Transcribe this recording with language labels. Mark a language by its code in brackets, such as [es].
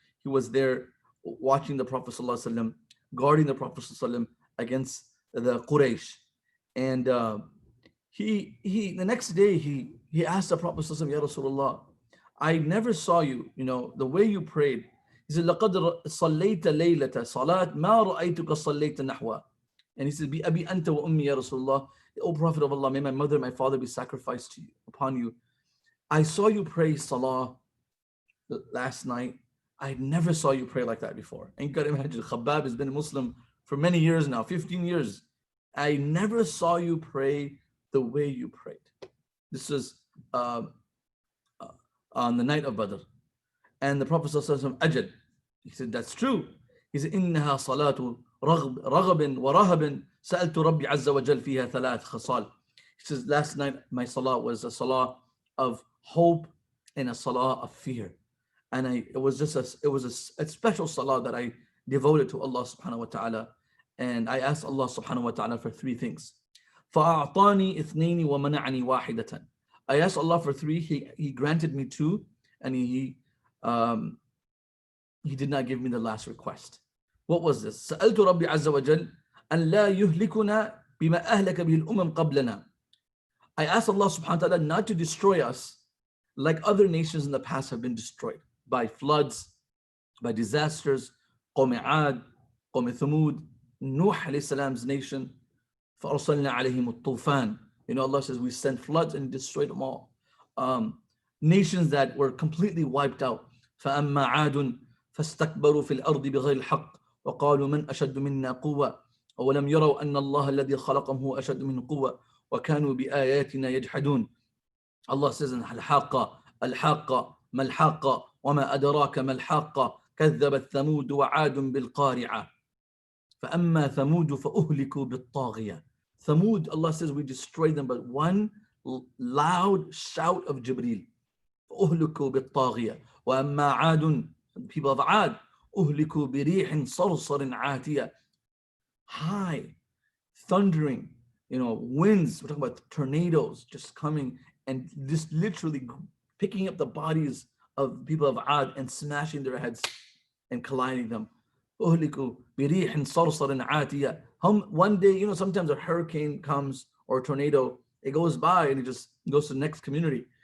[en] He was there watching the Prophet ﷺ, guarding the Prophet ﷺ against the Quraysh. And he the next day he asked the Prophet ﷺ, Ya Rasulullah, I never saw you, the way you prayed. [ar] He said, لَقَدْ صَلَّيْتَ لَيْلَةَ صَلَاةً مَا رَأَيْتُكَ صَلَّيْتَ نَحْوَهَا. [en] And he said, [ar] بِأَبِي أَنْتَ وَأُمِّي يَا [en] Rasulullah. O Prophet of Allah, may my mother and my father be sacrificed to you, upon you. I saw you pray salah last night. I never saw you pray like that before. And you got to imagine, Khabbab has been a Muslim for many years now, 15 years. I never saw you pray the way you prayed. This was on the night of Badr. And the Prophet ﷺ ajad. He said, that's true. [ar] He said, إِنَّهَا صَلَاةُ رَغَبٍ وَرَهَبٍ سَأَلْتُ رَبِّ عَزَّ وَجَلْ فِيهَا ثَلَاث خَصَالٍ. [en] He says, last night my salah was a salah of hope and a salah of fear. And it was a special salah that I devoted to Allah subhanahu wa ta'ala. And I asked Allah subhanahu wa ta'ala for three things. [ar] فَأَعْطَانِي إِثْنَيْنِ وَمَنَعَنِي وَاحِدَةً. [en] I asked Allah for three, he granted me two, and he did not give me the last request. What was this? [ar] سألت ربي عز وجل أن لا يهلكنا بما أهلك به الأمم قبلنا. [en] I asked Allah subhanahu wa ta'ala not to destroy us like other nations in the past have been destroyed by floods, by disasters. [ar] قوم عاد, قوم ثمود, [en] Nuh alayhi salam's nation. [ar] فأرسلنا عليهم الطوفان. [en] Allah says we sent floods and destroyed them all. Nations that were completely wiped out. [ar] فأما عاد فاستكبروا في الأرض بغير الحق وقالوا من أشد منا قوة أولم يروا أن الله الذي خلقهم هو أشد منهم قوة وكانوا بآياتنا يجحدون. [en] Allah says in Halaqa, [ar] الحاقة ما الحاقة وما أدراك ما الحاقة كذبت ثمود وعاد بالقارعة. فَأَمَّا ثَمُودُ فَأُهْلِكُوا بِالطَّاغِيَةِ. [en] Thamud, Allah says we destroyed them, but one loud shout of Jibreel. [ar] فَأُهْلِكُوا بِالطَّاغِيَةِ. وَأَمَّا عَادٌ, [en] the people of Ad, [ar] أُهْلِكُوا بِرِيحٍ صَرْصَرٍ عَاتِيَةٍ. [en] High, thundering, winds. We're talking about tornadoes just coming and just literally picking up the bodies of people of Ad and smashing their heads and colliding them. [ar] أهلكوا بريح صرصر عاتية. [en] One day, sometimes a hurricane comes or a tornado, it goes by and it just goes to the next community.